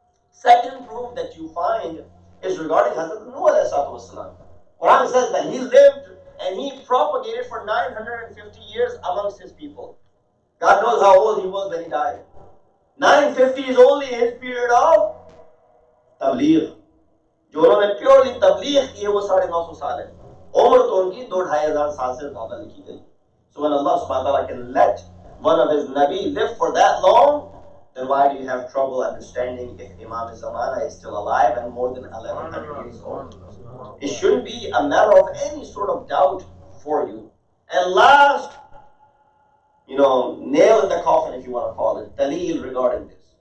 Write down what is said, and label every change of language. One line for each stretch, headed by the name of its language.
English: Second proof that you find is regarding Hazrat Nuh alayhi salatu wasalam. Quran says that he lived and he propagated for 950 years amongst his people. God knows how old he was when he died. 950 is only his period of tabligh.
Hindi: जो उन्होंने purely tabligh की है वो 950 साल है. उम्र तो उनकी 2,500 साल से ज़्यादा लिखी गई.
English: So when Allah subhanahu wa ta'ala can let one of his Nabi live for that long, then why do you have trouble understanding if Imam Zamana is still alive and more than 1100 years old? It shouldn't be a matter of any sort of doubt for you. And last, nail in the coffin, if you want to call it, dalil regarding this.